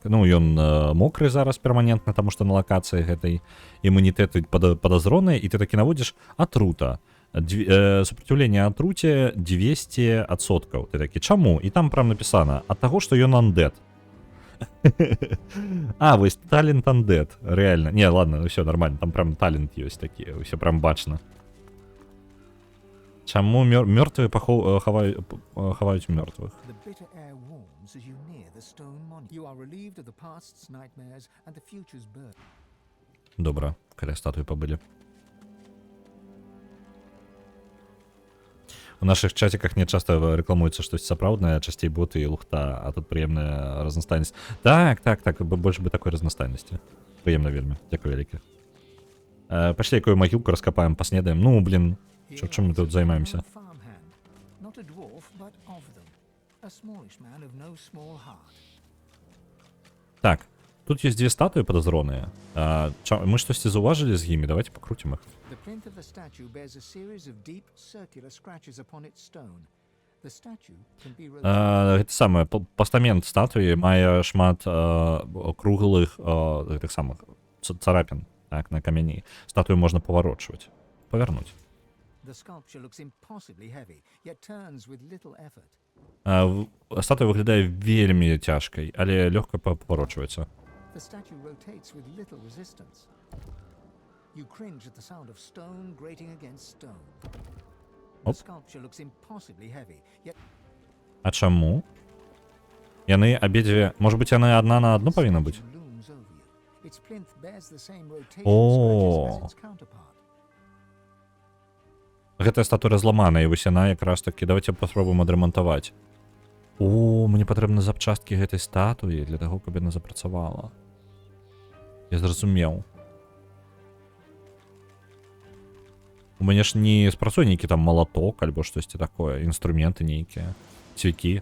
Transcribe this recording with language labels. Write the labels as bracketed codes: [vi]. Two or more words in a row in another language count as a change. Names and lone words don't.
[be] Ну, ён мокры зараз перманентна, таму што на лакацыі гэтай імунітэты падазроныя, і ты такі наводзіш атрута. Сопротивление атруце 200%. Ты такі, чаму? І там прям напісана, ад таго, што ён андэд. А, вось талент Undead, реально. [ru] Не, ладно, все нормально, там прям талент есть такі, все прям бачно. [be] Чаму мёртвые хаваюць мёртвых? [en] The bitter air warms as you near the stone monument. You are relieved of the past's nightmares and the future's burden. [be] Добра, каля статуі пабылі. [ru] У наших чатиках не часто [be] рекламуецца штось сапраўднае, часцей боты і лухта, а тут прыемная разнастайнасць. Так, больш бы такой разнастайнасці. Прыемна вельмі, дзякуй вялікі. Пашлі якую магілку раскапаем, паснедаем. Ну, блін, чым мы тут займаемся? [en] Farmhand, not a dwarf, but of them. A smallish man of no small heart. [ru] Так, тут есть две статуи подозроныя. [be] Мы штосьці заўважылі з імі, [ru] давайте покрутим их. [en] The plinth of the statue bears a series of deep circular scratches upon its stone. The statue can be rotated. [be] Гэта самае, пастамент статуі мае шмат круглых гэтых самых царапін, так, на камяні. Статую можна паварочваць, павярнуць. [en] The sculpture looks impossibly heavy, yet turns with little effort. [be] Статуя выглядае вельмі цяжкай, але лёгка паварочваецца. [en] The statue rotates with little resistance. You cringe at the sound of stone grating against stone. The Оп. sculpture looks impossibly heavy, yet [be] А чаму? Яны абедзве, можа быць, яны адна на адну павінна быць? [en] looms over you. Its plinth bears the same rotation О. scratches as its counterpart. [be] Гэтая статуя разламаная, і вось яна якраз такі, давайте паспробуем адрамантаваць. О, мне патрэбны запчасткі гэтай статуі для таго, каб яна запрацавала. Я зразумеў. У мяне ж не спрацуе нейкі там малаток альбо штосьці такое, інструменты нейкія, цвікі.